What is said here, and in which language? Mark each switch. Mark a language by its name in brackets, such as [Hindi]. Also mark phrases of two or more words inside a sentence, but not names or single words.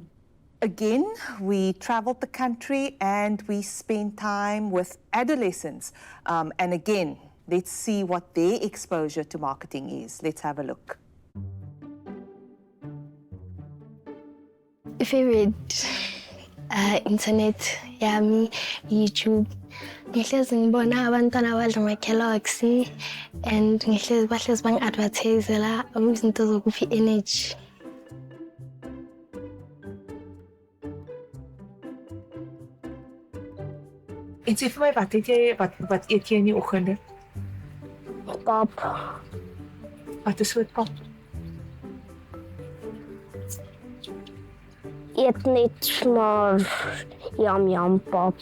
[English] Again, we traveled the country and we spent time with adolescents. And again, let's see what their exposure to marketing is. Let's have a look. Favorite internet yami YouTube. [Zulu] Ngihlezi ngibona abantwana badla ama-Kellogg's and bahlezi bangi-advertisela izinto zokuphi energy. [Afrikaans] En sê vir my, wat eet jy in die oggende? Pap. Wat is soort pap? Eet net maar yum pap.